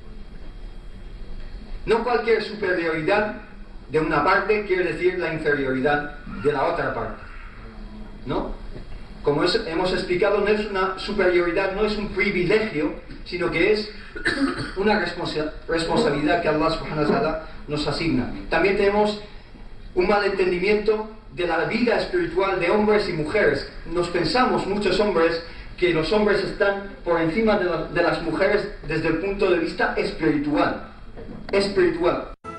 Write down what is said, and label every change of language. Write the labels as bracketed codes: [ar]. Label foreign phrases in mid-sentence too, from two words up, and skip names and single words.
[es] No cualquier superioridad de una parte quiere decir la inferioridad de la otra parte, ¿no? Como hemos explicado, no es una superioridad, no es un privilegio, sino que es una responsabilidad que Allah [ar] سبحانه وتعالى [es] nos asigna. También tenemos un mal entendimiento de la vida espiritual de hombres y mujeres. Nos pensamos, muchos hombres, que los hombres están por encima de las mujeres desde el punto de vista espiritual.